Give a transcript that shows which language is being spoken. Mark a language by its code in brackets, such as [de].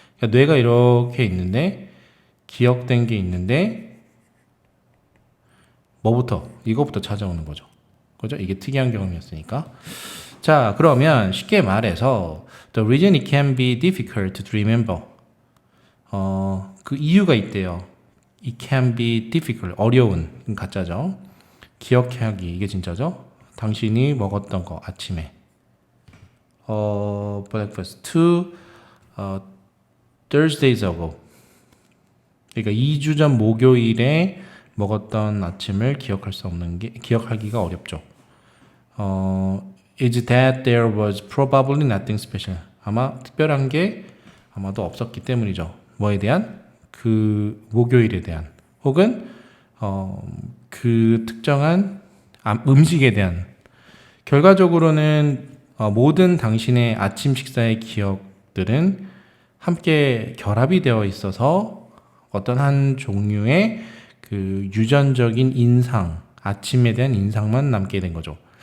[ko] 그러니까 뇌가 이렇게 있는데 기억된 게 있는데 이거부터 찾아오는 거죠. 그죠? 이게 특이한 경험이었으니까. 자, 그러면 쉽게 말해서 [en] the reason it can be difficult to remember. [ko] 그 이유가 있대요. [en] It can be difficult. [ko] 어려운. 가짜죠. 기억하기. 이게 진짜죠. 당신이 먹었던 거 아침에. [en] breakfast to Thursdays ago. [ko] 그러니까 2주 전 목요일에 먹었던 아침을 기억하기가 어렵죠. [en] Is that there was probably nothing special. [ko] 아마 특별한 게 아마도 없었기 때문이죠. 뭐에 대한? 그 목요일에 대한 혹은 그 특정한 음식에 대한 결과적으로는 모든 당신의 아침 식사의 기억들은 함께 결합이 되어 있어서 어떤 한 종류의 그 유전적인 인상, 아침에 대한 인상만 남게 된 거죠.